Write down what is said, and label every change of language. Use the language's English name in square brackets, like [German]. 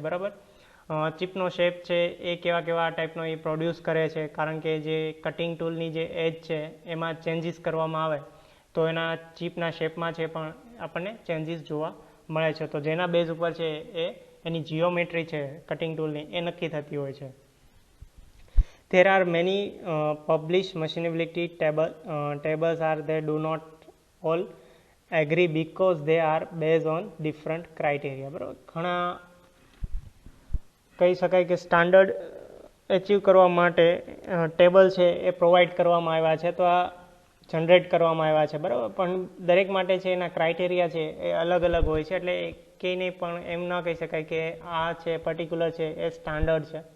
[Gujarati] બરાબર, ચીપનો શેપ છે એ કેવા ટાઈપનો એ પ્રોડ્યુસ કરે છે, કારણ કે જે કટિંગ ટૂલની જે એજ છે એમાં ચેન્જીસ કરવામાં આવે તો એના ચીપના શેપમાં છે પણ આપણને ચેન્જીસ જોવા મળે છે. તો જેના બેઝ ઉપર છે એ એની જીઓમેટ્રી છે કટિંગ ટૂલની એ નક્કી થતી હોય છે. [English] There are many published machinability tables are they do not all agree because they are based on different criteria. [Gujarati] બરાબર, ઘણા કહી શકાય કે સ્ટાન્ડર્ડ એચીવ કરવા માટે ટેબલ છે એ પ્રોવાઈડ કરવામાં આવ્યા છે, તો આ જનરેટ કરવામાં આવ્યા છે. બરાબર, પણ દરેક માટે છે એના ક્રાઇટેરિયા છે એ અલગ અલગ હોય છે, એટલે કંઈને પણ એમ ન કહી શકાય કે આ છે પર્ટિક્યુલર છે એ સ્ટાન્ડર્ડ છે.